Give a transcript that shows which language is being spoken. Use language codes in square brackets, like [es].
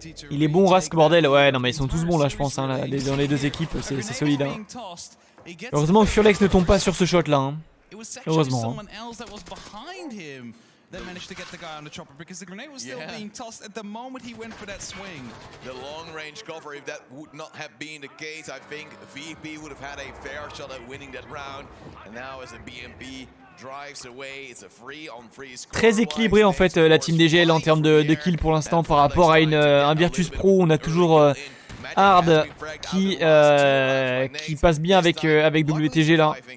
[fr] Il est bon Rask bordel, ouais non mais ils sont tous bons là je pense hein, là, dans les deux équipes c'est solide hein. Heureusement que Furlex ne tombe pas sur ce shot là hein. Heureusement hein. [en] That managed to get the guy on the chopper because the grenade was still being tossed at the moment he went for that swing. The long range cover, if that would not have been the case, I think VP would have had a fair shot at winning that round. And now as a BMP drives away, it's a free on free score. [fr] Très équilibré en fait la team DGL en termes de kills pour l'instant par rapport à un Virtus Pro. On a toujours Hard qui passe bien avec WTG là.